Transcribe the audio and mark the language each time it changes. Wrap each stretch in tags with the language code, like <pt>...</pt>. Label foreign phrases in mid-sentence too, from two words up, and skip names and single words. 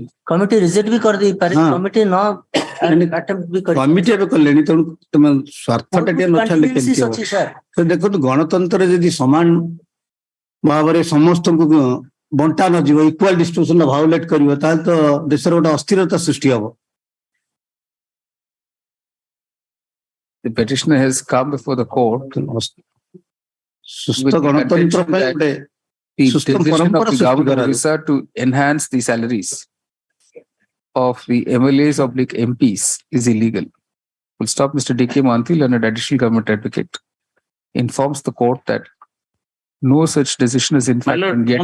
<or>କମିଟି ରିଜେକ୍ଟ ବି କରିଦେଇପାରେ କମିଟି ନ କମିଟି ଏବେ କଲେଣି ତେଣୁ ତମେ ସ୍ୱାର୍ଥଟା ଟିକେ ନଥାଲେ କେମିତି ହବ ଦେଖନ୍ତୁ ଗଣତନ୍ତ୍ରରେ ଯଦି ସମାନ ଭାବରେ ସମସ୍ତଙ୍କୁ ବଣ୍ଟା ନ ଯିବ</or> <en>equal distribution violate</en> <or>କରିବ ତାହେଲେ ତ ଦେଶର ଗୋଟେ ଅସ୍ଥିରତା ସୃଷ୍ଟି ହବ</or> <en>The petitioner has come before the court</en> <or>ସୁସ୍ଥ ଗଣତନ୍ତ୍ର ପାଇଁ ଗୋଟେ</or> <en>the decision of the government of Orissa to enhance the salaries of the MLAs oblique MPs is illegal. Full stop. Mr. D.K. Manthil, an additional government advocate, informs the court that no such decision is in fact yet</en>